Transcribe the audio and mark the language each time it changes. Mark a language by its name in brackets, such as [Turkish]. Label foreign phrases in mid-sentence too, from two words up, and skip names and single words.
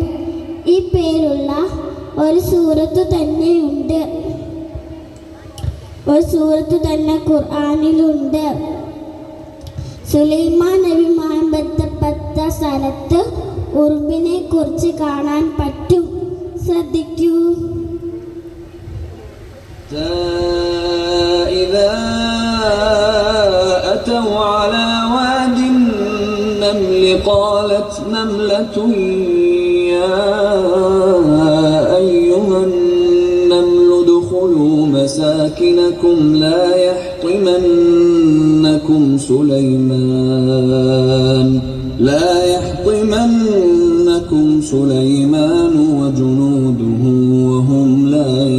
[Malayalam] ഈ പേരുള്ള ഒരു സൂറത്ത് തന്നെ ഖുർആനിലുണ്ട്. സുലൈമാൻ നബിയുമായി ബന്ധപ്പെട്ട സ്ഥലത്ത് ഉറുമ്പിനെ കുറിച്ച് കാണാൻ പറ്റും. ശ്രദ്ധിക്കൂ. [Arabic] إذا أتوا على واد النمل قالت نملة يا أيها النمل ادخلوا مساكنكم لا يحطمنكم سليمان وجنوده وهم لا